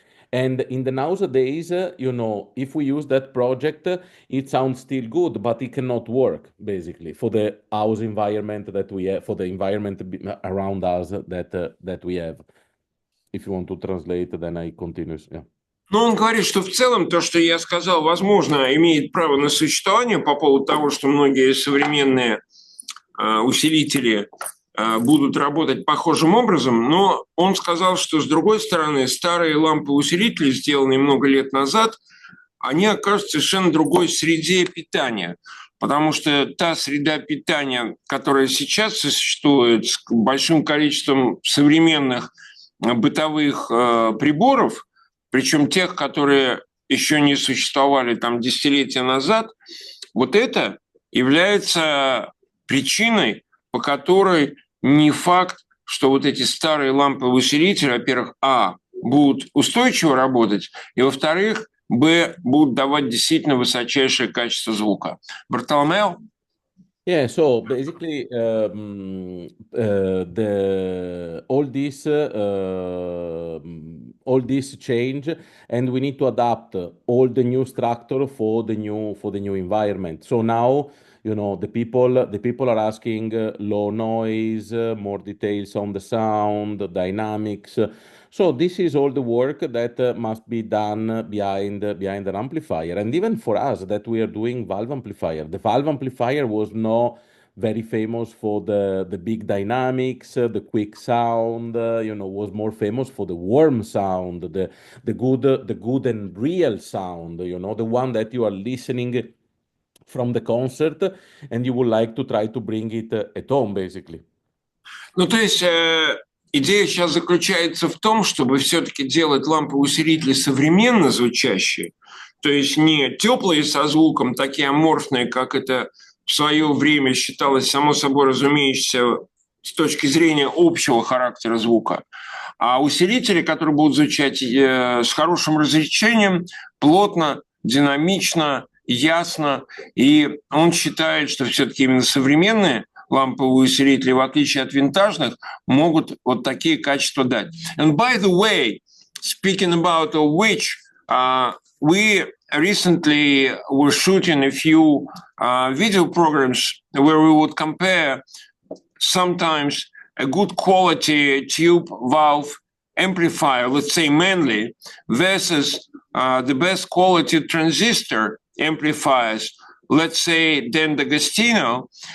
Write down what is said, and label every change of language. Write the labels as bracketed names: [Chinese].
[English] And in the nowadays, you know, if we use that project, it sounds still good, but it cannot work basically for the house environment that we have, for the environment around us that we have. If you want to translate, then I continue. Yeah. [Russian] Ну, он говорит, что в целом то, что я сказал, возможно, имеет право на существование по поводу того, что многие современные усилители будут работать похожим образом, но он сказал, что, с другой стороны, старые ламповые усилители, сделанные много лет назад, они окажутся в совершенно другой среде питания, потому что та среда питания, которая сейчас существует с большим количеством современных бытовых приборов, причем тех, которые еще не существовали там десятилетия назад, вот это является причиной, по которой не факт, что вот эти старые ламповые усилители, во-первых, будут устойчиво работать, и, во-вторых, будут давать действительно высочайшее качество звука. Бартоломео? [English] Yeah, so basically, all this change, and we need to adapt all the new structure for the new environment. So now, you know, the people are asking low noise, more details on the sound, the dynamics. So this is all the work that must be done behind an amplifier. And even for us that we are doing valve amplifier, the valve amplifier was not very famous for the big dynamics, the quick sound, you know, was more famous for the warm sound, the good and real sound, you know, the one that you are listening from the concert and you would like to try to bring it at home, basically. [Russian] Ну, то есть идея сейчас заключается в том, чтобы все-таки делать ламповые усилители современно звучащие, то есть не теплые со звуком, такие аморфные, как это в свое время считалось само собой разумеющееся с точки зрения общего характера звука, а усилители, которые будут звучать с хорошим разрешением, плотно, динамично, ясно. И он считает, что все-таки именно современные ламповые усилители, в отличие от винтажных, могут вот такие качества дать. [English] And by the way, speaking about which, we recently were shooting a few video programs where we would compare sometimes a good quality tube valve amplifier, let's say mainly, versus the best quality transistor amplifiers, let's say Dan D'Agostino.